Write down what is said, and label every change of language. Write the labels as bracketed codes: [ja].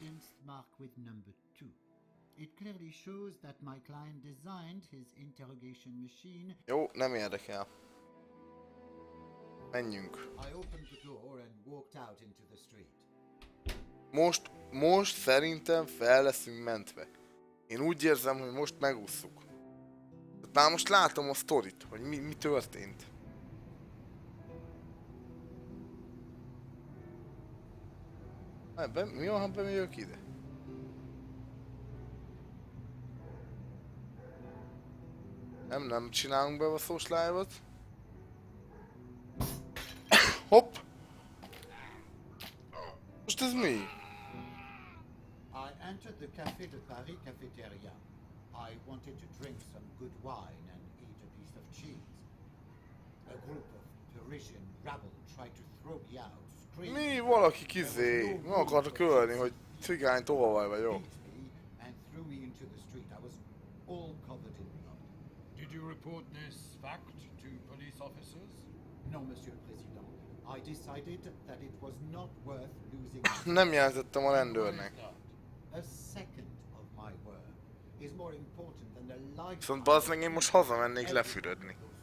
[en] evidence marked with number 2. It clearly shows that my client designed his interrogation machine. [hu] Jó, nem érdekel. Menjünk. [en] I opened the door and walked out into the street. [hu] Most szerintem fel leszünk mentve. Én úgy érzem, hogy most megússzuk. Már most látom a sztorit, hogy mi történt. Mi van, ha bemegyök ide? Nem csinálunk bebaszós live-ot. Hopp! Most ez mi? [en] I entered the Café de Paris cafeteria. I wanted to drink some good wine and eat a piece of cheese. A group of Parisian rabble tried to throw me out, screaming. [hu] Mi? Valaki meg akartak ölni, hogy cigány tolvaj vagyok. [en] Beat me and threw me into the street. I was all covered in blood. Did you report this fact to police officers? No, Monsieur le Président. I decided that it was not worth losing. [hu] Nem jelentettem a rendőrnek. [en] A second of my work is more important than the life. [hu] Viszont bazd meg, én most hazamennék lefürödni.